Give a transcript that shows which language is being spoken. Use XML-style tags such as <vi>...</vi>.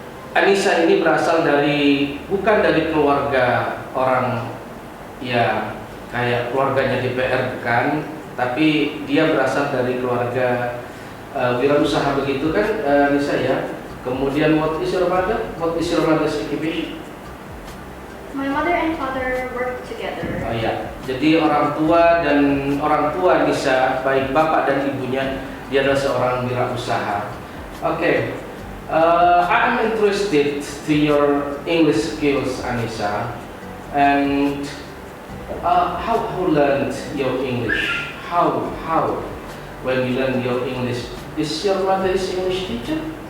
<id>Anissa ini berasal bukan dari keluarga orang ya kayak keluarganya DPR bukan, tapi dia berasal dari keluarga wirausaha begitu kan, Anissa ya. Kemudian</id> <en>what is your mother? What is your mother's occupation? My mother and father work together.</en> <id>Oh ya, jadi orang tua Nisa, baik bapak dan ibunya, dia adalah seorang wirausaha. Oke.</id> <en>I'm interested to your English skills, Anissa, and how learned your English? How when you learn your English? Is your mother English teacher?</en>